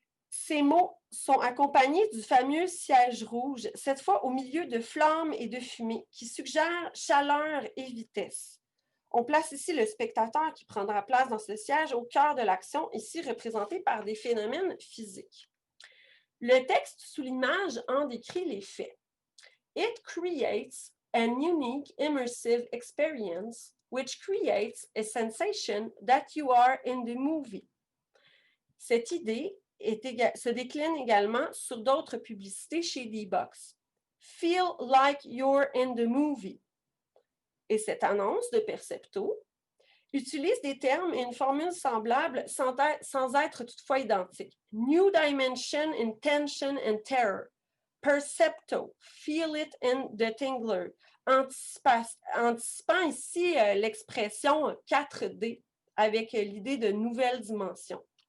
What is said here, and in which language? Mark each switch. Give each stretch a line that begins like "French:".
French: Ces mots sont accompagnés du fameux siège rouge, cette fois au milieu de flammes et de fumée, qui suggèrent chaleur et vitesse. On place ici le spectateur qui prendra place dans ce siège au cœur de l'action, ici représenté par des phénomènes physiques. Le texte sous l'image en décrit les faits.
English: It creates an unique immersive experience which creates a sensation that you are in the movie.
French: Cette idée se décline également sur d'autres publicités chez D-Box.
English: Feel like you're in the movie.
French: Et cette annonce de Percepto utilise des termes et une formule semblable sans être toutefois identiques.
English: New dimension in tension and terror. Percepto. Feel it in the tingler.
French: Anticipant ici l'expression 4D avec l'idée de nouvelles dimensions.